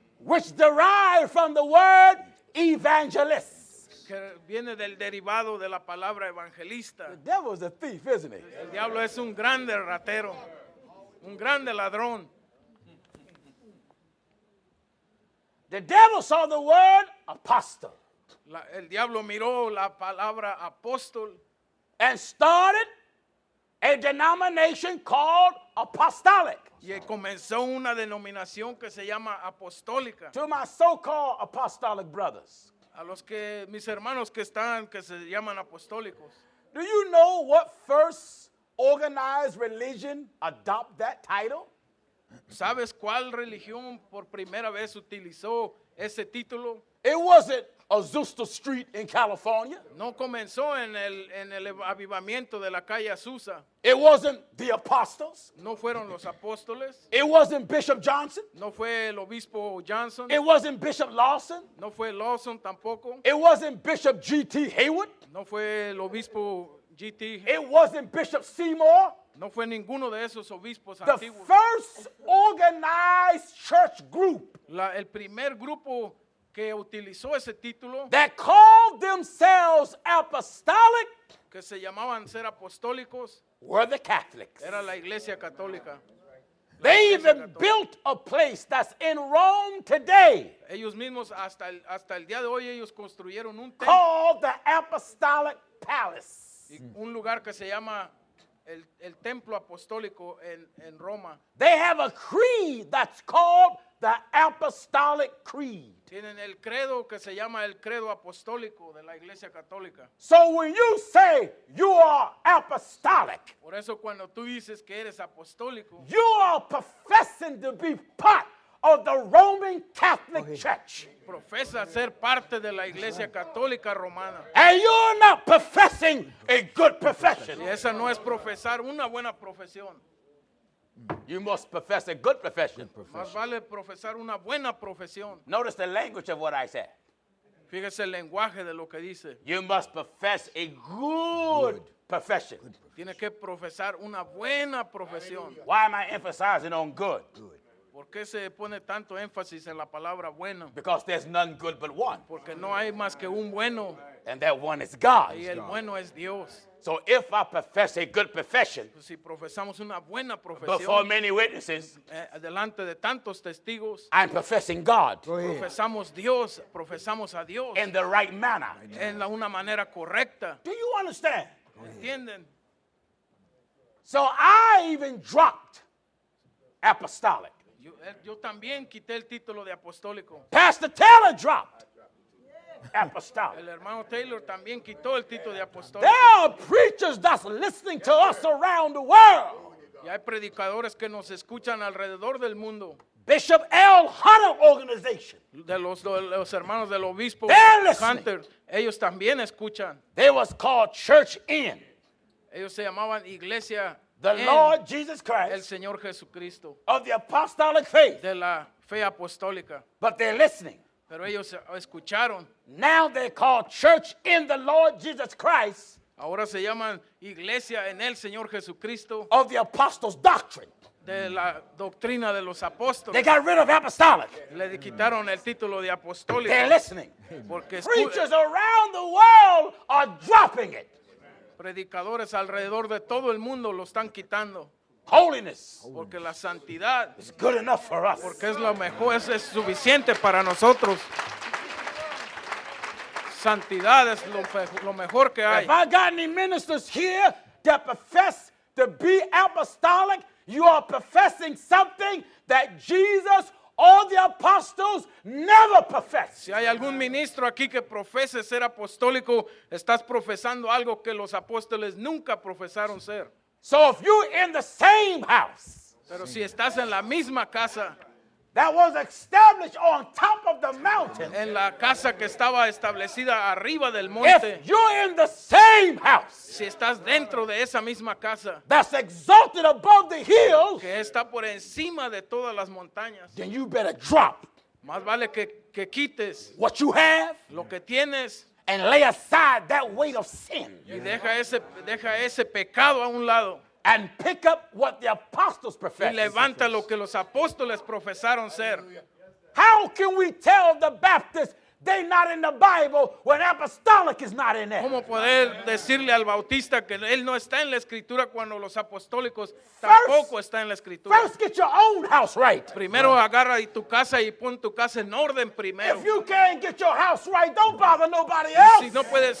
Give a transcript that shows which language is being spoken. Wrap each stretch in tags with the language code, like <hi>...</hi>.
<en>which derived from the word evangelist.</en> <es>que viene del derivado de la palabra</es> <en>The</en> <es>evangelista.</es> <en>devil is a thief, isn't he?</en> <es>El diablo es un grande ratero, un grande ladrón.</es> <en>The devil saw the word apostle</en> <es>El diablo miró la palabra apóstol</es> <en>and started a denomination called apostolic.</en> <es>y comenzó una denominación que se llama apostólica.</es> <en>To my so-called apostolic brothers,</en> <es>A los que mis hermanos que se llaman apostólicos.</es> <en>do you know what first organized religion adopt that title?</en> <es>¿Sabes cuál religión por primera vez utilizó ese título?</es> <en>It wasn't Azusa Street in California.</en> <es>No comenzó en el avivamiento de la calle Azusa.</es> <en>It wasn't the apostles.</en> <es>No fueron los apóstoles.</es> <en>It wasn't Bishop Johnson.</en> <es>No fue el obispo Johnson.</es> <en>It wasn't Bishop Lawson.</en> <es>No fue Lawson tampoco.</es> <en>It wasn't Bishop G.T. Hayward.</en> <es>No fue el obispo G.T.</es> <en>It wasn't Bishop Seymour.</en> <es>No fue ninguno de esos obispos</es> <en>The</en> <es>antiguos.</es> <en>first organized church group</en> <es>El primer grupo que utilizó ese título,</es> <en>that called themselves apostolic,</en> <es>que se llamaban ser apostólicos,</es> <en>were the Catholics.</en> <es>era la Iglesia Católica.</es> <en>They even built a place that's in Rome today</en> <es>Ellos mismos hasta el día de hoy ellos construyeron un templo,</es> <en>called the Apostolic Palace.</en> <es>un lugar que se llama el Templo Apostólico en Roma.</es> <en>They have a creed that's called the Apostolic Creed.</en> <es>Tienen el credo que se llama el credo apostólico de la Iglesia Católica.</es> <en>So when you say you are apostolic,</en> <es>Por eso cuando tú dices que eres apostólico,</es> <en>you are professing to be part of the Roman Catholic Church.</en> <es>profesa ser parte de la Iglesia Católica Romana.</es> <en>And you're not professing a good profession.</en> <es>Y esa no es profesar una buena profesión.</es> <en>You must profess a good profession.</en> <es>Más vale profesar una buena profesión.</es> <en>Notice the language of what I said.</en> <es>Fíjese el lenguaje de lo que dice.</es> <en>You must profess a good profession.</en> <es>Tiene que profesar una buena profesión.</es> <en>Why am I emphasizing on good?</en> <es>¿Por qué se pone tanto énfasis en la palabra bueno?</es> <en>Because there's none good but one.</en> <es>Porque no hay más que un bueno</es> <en>And that one is God.</en> <es>y el bueno es Dios.</es> <en>So if I profess a good profession</en> <es>Pues si profesamos una buena</es> <en>before</en> <es>profesión</es> <en>many witnesses,</en> <es>delante de tantos testigos,</es> <en>I'm professing God</en> <es>profesamos Dios, profesamos a Dios</es> <en>in the right manner.</en> <es>en una manera correcta.</es> <en>Do you understand?</en> <es>¿Entienden?</es> <en>So I even dropped apostolic.</en> <es>Yo también quité el título de apostólico.</es> <en>Pastor Taylor dropped apostolic.</en> <es>El hermano Taylor también quitó el título de apostólico.</es> <en>There are preachers that's listening to us around the world.</en> <es>Y hay predicadores que nos escuchan alrededor del mundo.</es> <en>Bishop L. Hunter Organization.</en> <es>De los hermanos del obispo</es> <en>They're listening.</en> <es>Hunter, ellos también escuchan.</es> <en>They was called Church In.</en> <es>Ellos se llamaban Iglesia</es> <en>The</en> <es>en</es> <en>Lord Jesus Christ</en> <es>Señor Jesucristo,</es> <en>of the apostolic faith.</en> <es>de la fe apostólica.</es> <en>But they're listening.</en> <es>Pero ellos escucharon.</es> <en>Now they're called Church in the Lord Jesus Christ</en> <es>Ahora se llaman Iglesia en el Señor Jesucristo,</es> <en>of the apostles' doctrine.</en> <es>de la doctrina de los</es> <en>They</en> <es>apóstoles.</es> <en>got rid of apostolic.</en> <es>Le quitaron el título de apostólico</es> <en>They're listening.</en> <es>porque</es> <en>Preachers around the world are dropping it.</en> <es>predicadores alrededor de todo el mundo lo están quitando.</es> <en>Holiness</en> <es>Porque la santidad,</es> <en>is good enough for us.</en> <es>porque es lo mejor, es suficiente para nosotros. Santidad es lo mejor que hay.</es> <en>If I got any ministers here that profess to be apostolic, you are professing something that Jesus or the apostles never professed.</en> <es>Si hay algún ministro aquí que profese ser apostólico, estás profesando algo que los apóstoles nunca profesaron ser.</es> <en>So if you're in the same house</en> <es>Pero si estás en la misma casa,</es> <en>that was established on top of the mountain,</en> <es>en la casa que estaba establecida arriba del monte,</es> <en>if you're in the same house</en> <es>si estás dentro de esa misma casa</es> <en>that's exalted above the hills,</en> <es>que está por encima de todas las montañas,</es> <en>then you better drop</en> <es>más vale que quites</es> <en>what you have</en> <es>lo que tienes</es> <en>and lay aside that weight of sin</en> <es>y deja ese pecado a un lado</es> <en>and pick up what the apostles</en> <es>y</es> <en>professed.</en> <es>levanta lo que los apóstoles profesaron ser.</es> <en>How can we tell the Baptists they not in the Bible when apostolic is not in there?</en> <es>¿Cómo poder decirle al bautista que él no está en la escritura cuando los apostólicos tampoco están en la escritura?</es> <en>First, get your own house right.</en> <es>Primero agarra tu casa y pon tu casa en orden primero.</es> <en>If you can't get your house right, don't bother nobody else.</en>